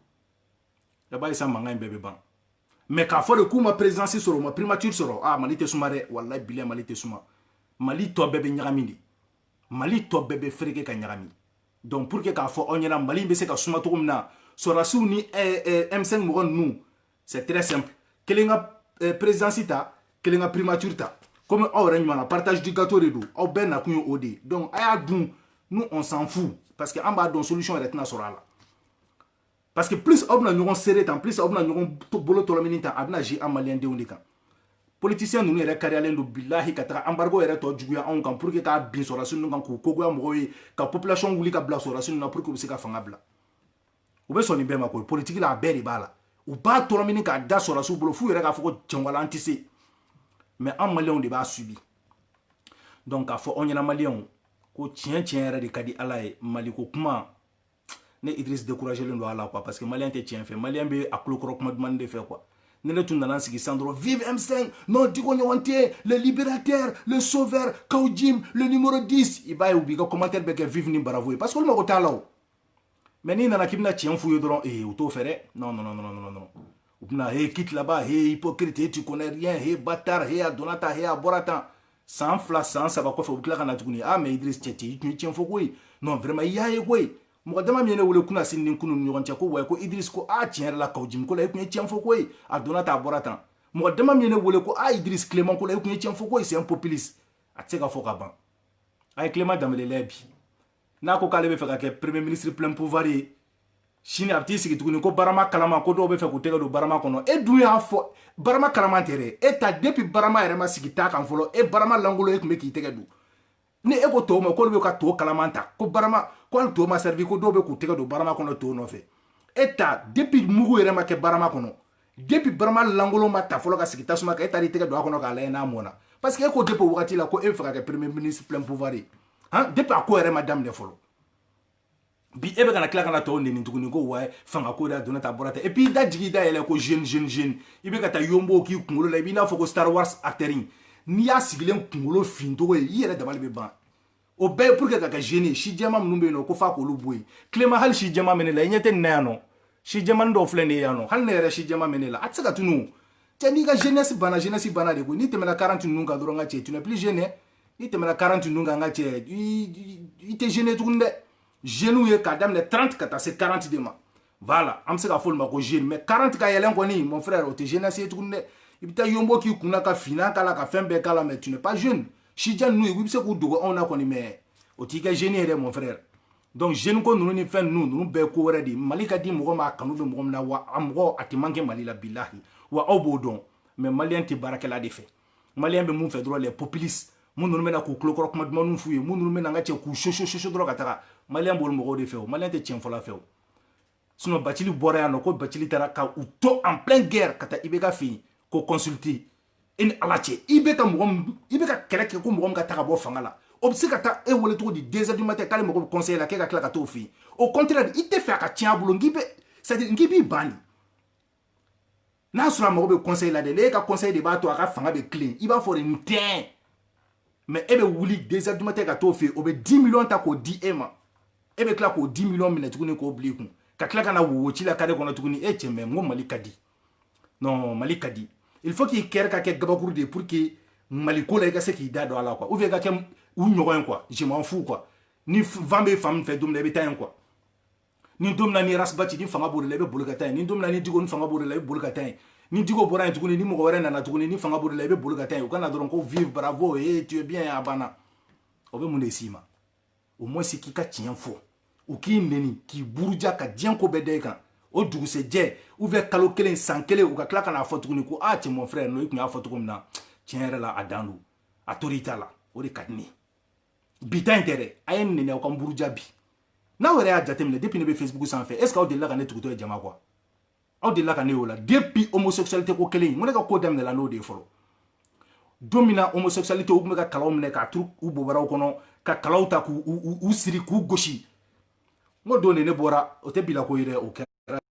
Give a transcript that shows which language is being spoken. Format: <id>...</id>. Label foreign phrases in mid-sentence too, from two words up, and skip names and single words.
<bm>i b'a ye sisan mankan in bɛɛ bɛ ban mais k'a fɔ de k'u ma présidence sɔrɔ u ma primature sɔrɔ ah Mali tɛ suma dɛ wallahi bilahi Mali tɛ suma Mali tɔ bɛɛ bɛ ɲagami de Mali tɔ bɛɛ bɛ fereke ka ɲagami</bm> <fr>donc pour que</fr> <bm>k'a fɔ aw ɲɛna Mali bɛ se ka suma cogo min na sɔrɔdasiw ni M5 mɔgɔ ninnu</bm> <fr>c'est très simple</fr> <bm>kelen ka présidence ta kelen ka primature ta comme aw yɛrɛ ɲuman na</bm> <fr>partage du gâteau</fr> <bm>de don aw bɛɛ nakun ye o de donc a y'a dun</bm> <fr>nous on s'en fout parce que</fr> <bm>an b'a dɔn solution yɛrɛ tɛna sɔrɔ a la</bm> <fr>parce que plus</fr> <bm>aw bɛna ɲɔgɔn serrer tan plus aw bɛna ɲɔgɔn bolo tɔlɔmini tan a bɛna jouer an maliyɛndenw de kan politicien ninnu yɛrɛ kariyalen don bilahi ka taga embargo yɛrɛ tɔ juguya anw kan</bm> <fr>pour que</fr> <bm>k'a bin sɔrɔdasi ninnu kan k'u kogoya mɔgɔw ye ka population wuli ka bila sɔrɔdasi ninnu na</bm> <fr>pour que</fr> <bm>u bɛ se ka fanga bila u bɛ sɔn nin bɛɛ ma koyi politique la a bɛɛ de b'a la u b'a tɔlɔmini k'a da sɔrɔdasiw bolo f'u yɛrɛ k'a fɔ ko cɛnwala an tɛ se mais an maliyɛnw de b'a subi donc k'a fɔ aw ɲɛna maliyɛnw ko tiɲɛ tiɲɛ yɛrɛ de ka di ala ye maliko kuma ne Idriss découragelen don a la quoi parce que maliyɛn tɛ tiɲɛ fɛ maliyɛn bɛ a kulokɔrɔ kuma dumanni de fɛ quoi ne ne tun nana sigi san dɔrɔn vive M5 non Diko ɲɔgɔn tɛ</bm> <fr>le libérateur le sauveur</fr> <bm>Kawjim</bm> <fr>le numéro 10</fr> <bm>i b'a ye u b'i ka commentaire bɛɛ kɛ vive ni bravo ye</bm> <fr>parce que</fr> <bm>olu mago t'a la o mais n'i nana k'i bɛna tiɲɛ f'u ye dɔrɔn u t'o fɛ dɛ</bm> <fr>non non non non non non</fr> <bm>u bɛna</bm> <fr>quitte là-bas hypocrite tu connais rien bâtard</fr> <bm>a donna tan a bɔra tan san 2 san 3 kɔfɛ u bɛ tila ka na tuguni ah mais Idriss cɛ i tun ye tiɲɛ fɔ koyi</bm> <fr>non vraiment</fr> <bm>i y'a ye koyi mɔgɔ dama min ye ne wele kunna sini ni kunu ni ɲɔgɔn cɛ ko wa ko Idriss ko tiɲɛ yɛrɛ la Kawjim ko la i tun ye tiɲɛ fɔ koyi a donna tan a bɔra tan mɔgɔ dama min ye ne wele ko Idriss Clément ko la i tun ye tiɲɛ fɔ koyi</bm> <fr>c'est un populiste</fr> <bm>a tɛ se ka fɔ ka ban a ye Clément Danbele lajɛ bi n'a ko k'ale bɛ fɛ ka kɛ</bm> <fr>premier ministre plein pouvoir</fr> <bm>ye sini a bɛ t'i sigi tuguni ko Barama kalama ko dɔw bɛ fɛ k'u tɛgɛ don Barama kɔnɔ e dun y'a fɔ Barama kalama tɛ dɛ e ta depuis Barama yɛrɛ ma sigi ta kan fɔlɔ e Barama langolo e tun bɛ k'i tɛgɛ don ni e ko tɔw ma k'olu bɛ ka to kalaman ta ko Barama ko hali to ma servi ko dɔw bɛ k'u tɛgɛ don Barama kɔnɔ to nɔfɛ e ta depuis mugu yɛrɛ ma kɛ Barama kɔnɔ depuis Barama langolo ma ta fɔlɔ ka sigi tasuma kan e taara i tɛgɛ don a kɔnɔ k'a lajɛ n'a mɔna</bm> <fr>parce que</fr> <bm>e ko depuis o wagati la ko e bɛ fɛ ka kɛ</bm> <fr>premier ministre plein pouvoir</fr> <bm>ye depuis a ko yɛrɛ ma daminɛ fɔlɔ bi e bɛ kana tila kana tɔw neni tuguni ko wa fanga ko da donna ta bɔra ta</bm> <fr>et puis</fr> <bm>i da jigi da yɛlɛ ko jeune i bɛ ka taa yombo k'i kunkolo la i b'i n'a fɔ ko Star Wars acteur n'i y'a sigilen kunkolo fin togo ye i yɛrɛ dabali bɛ ban o bɛɛ ye</bm> <fr>pour que</fr> <bm>ka kɛ jeune ye si jɛma minnu bɛ yen nɔ ko f'a k'olu bɔ yen Clément hali si jɛma mɛ ne la i ɲɛ tɛ nin na yan nɔ si jɛmani dɔw filɛ nin ye yan nɔ hali ne yɛrɛ si jɛma mɛ ne la a tɛ se ka tunu cɛ n'i ka jeunesse banna de koyi n'i tɛmɛna 40 ninnu kan dɔrɔn ka cɛ</bm> <fr>tu n'es plus jeune</fr> <bm>n'i tɛmɛna 40 ninnu kan ka cɛ i tɛ jeune tuguni dɛ jeunes ye k'a daminɛ 30 ka taa se 40 de ma voilà an bɛ se ka fɔ olu ma ko jeune mais 40 ka yɛlɛn kɔni</bm> <fr>mon frère</fr> <bm>o tɛ jeunesse ye tuguni dɛ i bɛ taa yombo k'i kunna ka finan k'a la ka fɛn bɛɛ k'a la mais</bm> <fr>tu n'es pas jeune</fr> <bm>si jan ninnu i bɛ se k'u dogo anw na kɔni mais o t'i kɛ jeune ye dɛ</bm> <fr>mon frère donc</fr> <bm>jeune ko ninnu ni fɛn ninnu bɛɛ ko wɛrɛ de Mali ka di mɔgɔ ma a kanu bɛ mɔgɔ min na wa a mɔgɔ a tɛ manqué Mali la bilahi wa aw b'o dɔn mais maliyɛn tɛ baarakɛla de fɛ maliyɛn bɛ mun fɛ dɔrɔn</bm> <fr>les populistes</fr> <bm>mun ninnu bɛna k'u kulokɔrɔ kuma dumanniw f'u ye mun ninnu bɛna an ka cɛ k'u soso dɔrɔn ka taga maliyɛn b'olu mɔgɔw de fɛ o maliyɛn tɛ tiɲɛ fɔla fɛ o sinon Bacili bɔra yan nɔ ko Bacili taara ka u to</bm> <fr>en pleine guerre</fr> <bm>ka taa IBK fɛ yen ko consulter e ni ala cɛ i bɛ ka kɛlɛ kɛ ko mɔgɔ min ka taa ka bɔ fanga la o bɛ se ka taa e wele cogo di</bm> <fr>2 heures du matin</fr> <bm>k'ale mɔgɔ bɛ conseil la k'e ka tila ka t'o fɛ yen</bm> <fr>au contraire</fr> <bm>i tɛ fɛ a ka tiɲɛ a bolo c'est-à-dire n k'i b'i ban de n'a sɔrɔ a mɔgɔ bɛ conseil la dɛ n'e ka conseil de b'a to a ka fanga bɛ tilen i b'a fɔ de nin tɛ mais e bɛ wuli</bm> <fr>2 heures du matin</fr> <bm>ka t'o fɛ yen o bɛ 10 millions ta k'o di e ma e bɛ tila k'o 10 millions minɛ tuguni k'o bila i kun ka tila ka na wo ci la kare kɔnɔ tuguni e cɛ mɛ n ko Mali ka di non Mali ka di</bm> <fr>il faut</fr> <bm>k'i kɛrɛ ka kɛ gabakuru de</bm> <fr>pour que</fr> <bm>Mali ko la i ka se k'i da don a la</bm> <fr>quoi ou bien</fr> <bm>i ka kɛ u ɲɔgɔn ye</bm> <fr>quoi je m'en fous quoi</fr> <bm>ni vent bɛ fan min fɛ don min na i bɛ taa yen quoi ni don min na ni Rasbati ni fanga b'o de la i bɛ boli ka taa yen ni don min na ni Diko ni fanga b'o de la i bɛ boli ka taa yen ni Diko bɔra yen tuguni ni mɔgɔ wɛrɛ nana tuguni ni fanga b'o de la i bɛ boli ka taa yen u kana dɔrɔn ko</bm> <fr>vive bravo tu es bien</fr> <bm>a banna o bɛ mun de s'i ma au moins k'i ka tiɲɛ fɔ u k'i neni k'i buruja ka diɲɛ ko bɛɛ da i kan o dugusɛjɛ</bm> <fr>ou bien</fr> <bm>kalo kelen san kelen u ka tila ka n'a fɔ tuguni ko cɛ</bm> <fr>mon frère</fr> <bm>n'o i tun y'a fɔ cogo min na tiɲɛ yɛrɛ la a dan don autorité la o de ka di ne ye bi ta in tɛ dɛ a ye n nɛnɛ aw ka n buruja bi n'aw yɛrɛ y'a jateminɛ depuis ne bɛ Facebook sanfɛ</bm> <fr>est ce que</fr> <bm>aw delila ka ne tugutɔ ye jama quoi aw delila ka ne y'o la depuis homosexualité ko kelen in n ko ne ka ko daminɛla n'o de ye fɔlɔ don min na homosexualité u tun bɛ ka kalaw minɛ k'a turu u bobaraw kɔnɔ ka kalaw ta k'u siri k'u gosi n ko don de ne bɔra o tɛ bila ko ye dɛ o kɛra</bm>